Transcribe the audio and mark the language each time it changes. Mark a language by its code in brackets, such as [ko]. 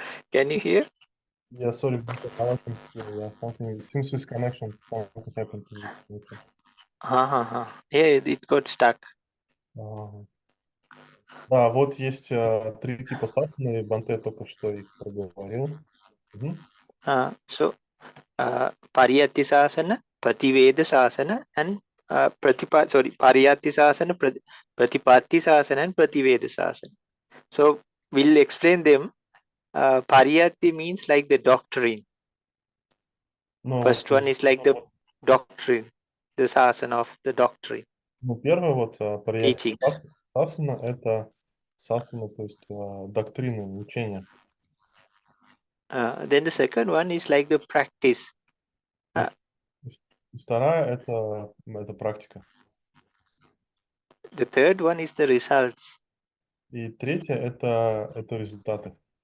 [en] Can you hear? Yeah, sorry, something, it seems with connection, something happened to this connection. Yeah, it got stuck. [ru] Да, вот есть 3 типа сасаны, Банте только что их проговорил. [en] So pariyatti sasana, prativeda sasana, and pariyatti sasana, pratipatti sasana, and prativeda sasana. So we'll explain them. Pariyatti means like the doctrine. Ну, First one is like the doctrine, the sasana of the doctrine. [ru] Ну, первое вот Парiyatti [en] Teachings. [ru] сасана – это сасана, то есть доктрины, учения. [en] Then the second one is like the practice. [ru] Вторая – это практика. [en] The third one is the results. [ru] И третье – это результаты.